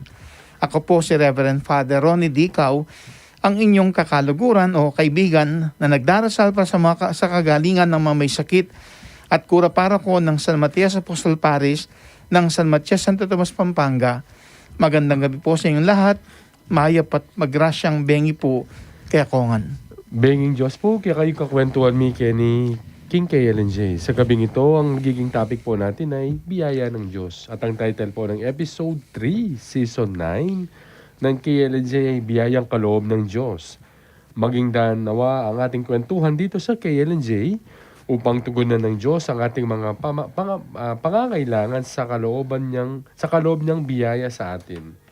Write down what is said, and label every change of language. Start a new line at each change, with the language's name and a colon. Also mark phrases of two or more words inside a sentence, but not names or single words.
Filipino: Ako po si Reverend Father Ronnie Dicaw, ang inyong kakaluguran o kaibigan na nagdarasal para sa kagalingan ng mga may sakit at kura para ko ng San Matias Apostol Parish ng San Matias Santo Tomas, Pampanga. Magandang gabi po sa inyong lahat.
Pampanga: Mayap at magrasyang bengi po kaya kongan. Benging Diyos po, kaya kayo kakwentuhan mi ni King KLNJ.
Filipino: Sa gabing ito, ang nagiging topic po natin ay Biyaya ng Diyos. At ang title po ng episode 3, season 9 ng KLNJ ay Biyayang Kaloob ng Diyos. Maging daan nawa ang ating kwentuhan dito sa KLNJ upang tugunan ng Diyos ang ating mga pangangailangan sa kaloob niyang biyaya sa atin.